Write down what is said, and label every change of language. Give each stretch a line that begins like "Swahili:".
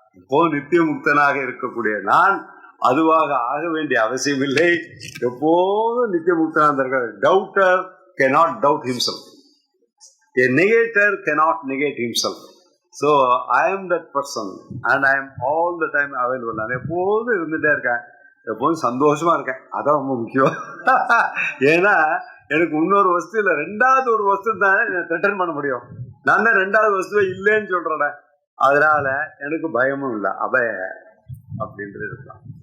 Tamil: இப்போ நித்திய முக்தனாக இருக்கக்கூடிய நான் அதுவாக ஆக வேண்டிய அவசியம் இல்லை. எப்போதும் நித்திய முக்தனாக இருக்க.
English: Doubter cannot doubt himself. A negator cannot negate himself. So I am that person and I am all the time available.
Tamil: நான் எப்போதும் இருந்துட்டே இருக்கேன், எப்போதும் சந்தோஷமா இருக்கேன். அதான் ரொம்ப முக்கியம். ஏன்னா எனக்கு இன்னொரு வஸ்து இல்லை, ரெண்டாவது ஒரு வஸ்து தான் ரிட்டர்ன் பண்ண முடியும். நான் தான் ரெண்டாவது வஸ்துவே இல்லைன்னு சொல்றேன். அதனால எனக்கு பயமும் இல்லை, அபய அப்படின்றது இருக்கலாம்.